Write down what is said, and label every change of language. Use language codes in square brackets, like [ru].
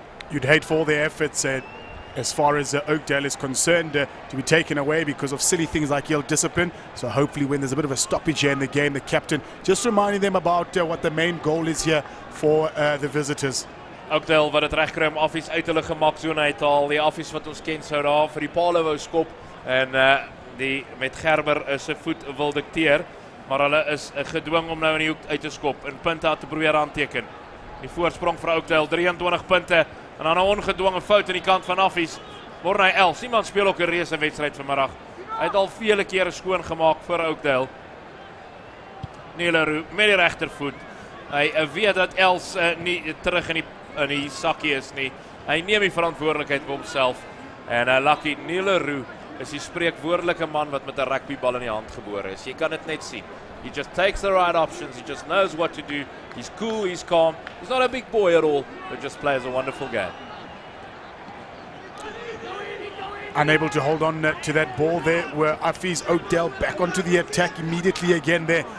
[en] You'd hate for all their efforts as far as Oakdale is concerned to be taken away because of silly things like ill discipline. So hopefully when there's a bit of a stoppage here in the game, the captain just reminding them about what the main goal is here for the visitors. [af] Oakdale wat het reg kry om Affies uit hulle gemaksone uit te haal. Die Affies wat ons ken sou daar vir die paal wou skop en die met Gerber se voet wil dikteer, maar hulle is gedwing om nou in die hoek uit te skop en punte te probeer aanteken. Die voorsprong vir Oakdale 23 punte. En dan 'n ongedwonge fout aan die kant van Affies. Mornay Els, iemand speel ook 'n reuse wedstryd vanmiddag. Hy het al vele kere skoon gemaak vir Oakdale. Nieleroe met die regtervoet. Hy weet dat Els nie terug in die sakkie is nie. Hy neem die verantwoordelikheid op homself. En Lucky Nieleroe is die spreekwoordelike man wat met 'n rugbybal in die hand gebore is. Jy kan dit net sien. [en] He just takes the right options. He just knows what to do. He's cool, he's calm. He's not a big boy at all, but just plays a wonderful game. Unable to hold on to that ball there were Affies. Oakdale back onto the attack immediately again there.